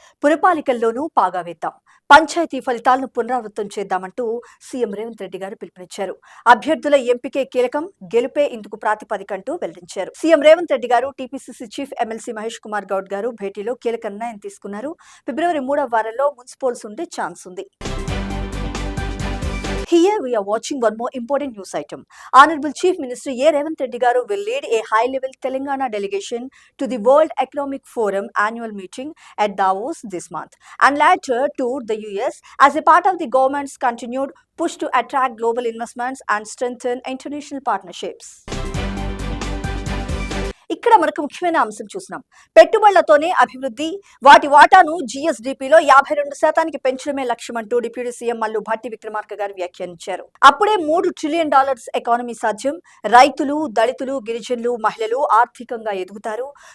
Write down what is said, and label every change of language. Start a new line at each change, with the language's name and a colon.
Telugu: పురపాలికల్లోనూ పాగా వేద్దాం, పంచాయతీ ఫలితాలను పునరావృతం చేద్దామంటూ సీఎం రేవంత్ రెడ్డి గారు పిలుపునిచ్చారు. అభ్యర్థుల ఎంపికే కీలకం, గెలుపే ఇందుకు ప్రాతిపదికంటూ వెల్లడించారు. సీఎం రేవంత్ రెడ్డి గారు TPCC chief MLC Mahesh Kumar Goud గారు భేటీలో కీలక నిర్ణయం తీసుకున్నారు. ఫిబ్రవరి 3వ వారంలో మున్సిపల్స్ ఉండే ఛాన్స్ ఉంది.
English: Here we are watching one more important news item. Honorable Chief Minister A. Revanth Reddy Garu will lead a high-level Telangana delegation to the World Economic Forum annual meeting at Davos this month, and later toured the US as a part of the government's continued push to attract global investments and strengthen international partnerships.
Telugu: ఇక్కడ మనకు ముఖ్యమైన అంశం చూస్తున్నాం. పెట్టుబడులతోనే అభివృద్ధి, వాటి వాటాను జీఎస్డీపీలో 52% పెంచడమే లక్ష్యమంటూ deputy CM Mallu Bhatti Vikramarka గారు వ్యాఖ్యానించారు. అప్పుడే $3 ట్రిలియన్ ఎకానమీ సాధ్యం. రైతులు, దళితులు, గిరిజనులు, మహిళలు ఆర్థికంగా ఎదుగుతారు.